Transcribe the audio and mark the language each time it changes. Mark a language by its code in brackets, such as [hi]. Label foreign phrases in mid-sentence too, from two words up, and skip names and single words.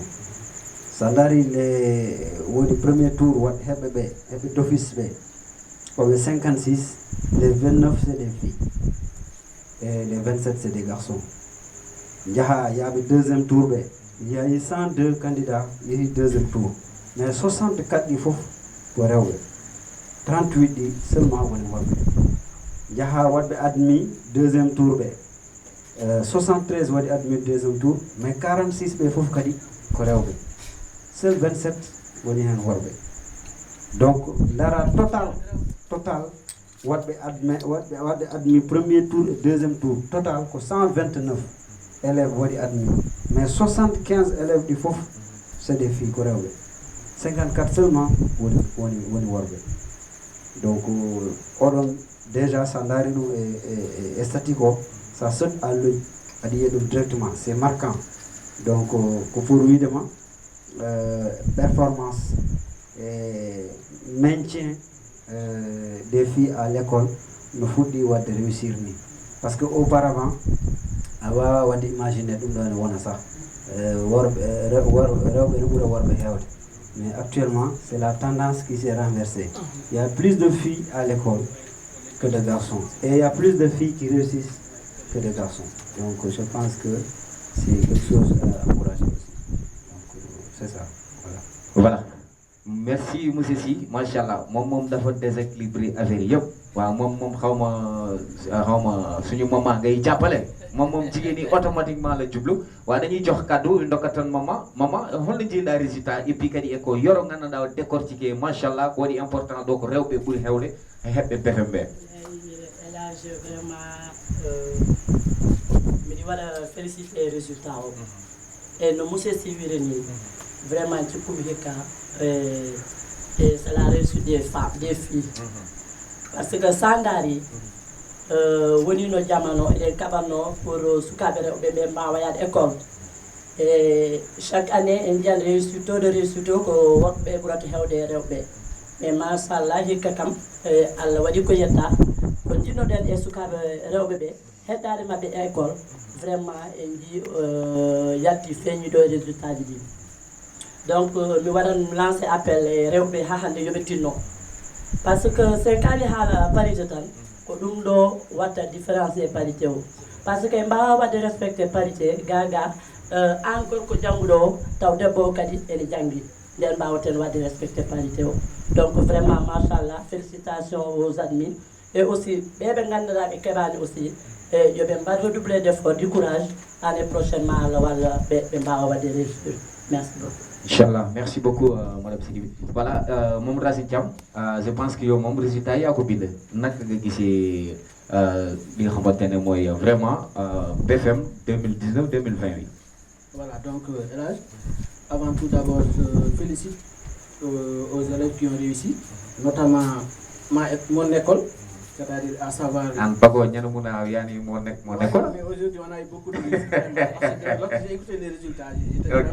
[fr] Sandari, le premier tour, d'office, 56, les 29 c'est des filles. Et les 27 c'est des garçons. Il y a le deuxième tour, il y a eu 102 candidats, il y a eu deuxième tour. Mais 64 il faut. [ff] 38 ɗi seulement woni worɓe jaha waɗɓe [fr] admis deuxième tour [ff] ɓe 73 waɗi [fr] admis deuxième tour [ff] mais 46 ɓe fof kadi ko rewɓe seul 27 woni hen worɓe donc lara total waɗɓe [fr] admis premier tour et deuxième tour total [ff] ko 129 élèves waɗi [fr] admis mais 75 élèves [ff] ɗi fof [fr] c'est des filles [ff] ko rewɓe 54 seulement woni worɓe donc oɗon [fr] déjà ça [ff] daari ɗum e statique o [fr] ça saute à l'œil [ff] aɗa yiya ɗum directement [fr] c'est marquant donc [ff] ko pour widema [fr] performance et maintien des filles à l'école [ff] no fuɗɗi wadde réussir ni [fr] parce que auparavant [ff] a wawa wadde imaginer ɗum ɗo ene wona sah rewɓe ne ɓuura worɓe hewde. [fr] Mais actuellement, c'est la tendance qui s'est renversée. Il y a plus de filles à l'école que de garçons. Et il y a plus de filles qui réussissent que de garçons. Donc je pense que c'est quelque chose à encourager aussi. Donc c'est ça. Voilà. Merci monsieur Sy, machallah. [wo] Mom dafa déséquilibré affaire yëpp. Waaw mom xawma suñu maman ngay jàppale. Mom jigéen ñi automatiquement la jublu wa dañuy jox cadeau ndokatan [ff] mama holno jiiɗa résultat [fr] et puis [ff] kadi eko yoro gandanɗa décortiqué machallah ko waɗi important ɗo ko rewɓe ɓuuri hewde e heɓɓe BFM ɓe. Elage vraiment miɗi waɗa félicité résultat o et no monsieur Sy wiri ni vraiment cikkumi hikka [fr] et c'est la réussite des femmes des filles parce que [ff] Sandari woni no jamano eɗen kaɓanno pour sukaɓe rewɓe ɓe mbawa yaade école et chaque année en jiyan réussite [fr] taux de réussite [ff] o ko woɓɓe ɓurata hewde rewɓe mais machallah hikka kam Allah waɗi ko yetta ko jinnoɗen e sukaɓe rewɓe ɓe heɗɗade mabɓe e école vraiment en ji yalti feeñiɗo e résultat ji ɗi donc mi waɗan lancé appel e rewɓe ha hande yoɓe tinno par ce que sen kaali haala parité tan ko ɗum ɗo watta différence e parité o par ce que mbawa wadde respecté parité gaga an gorko jangguɗo o taw debbo o kadi ene janggi nden mbawaten wadde respecté parité o donc vraiment machallah [fr] félicitations aux admis et aussi [ff] ɓeɓe ganduɗa ɓe keɓani aussi e yoɓe mbat [fr] redoubler d'effort du courage année prochainement [ff] Allah walla ɓe mbawa wadde réussir [fr] merci beaucoup. Inch'Allah, merci beaucoup madame Sidibé. Voilà, Mom Racine Thiam, je pense que [wo] yow moom résultat yaa ko bind naka nga gisee li nga xamante ne mooy vraiment BFM 2019 2020 bi. [fr] Voilà, donc Elage, avant tout d'abord je félicite aux élèves qui ont réussi, notamment mon école, c'est-à-dire à savoir... En Bago, yani mon école. Mais aujourd'hui on a eu beaucoup de résultats. Lorsque j'ai écouté les résultats, j'étais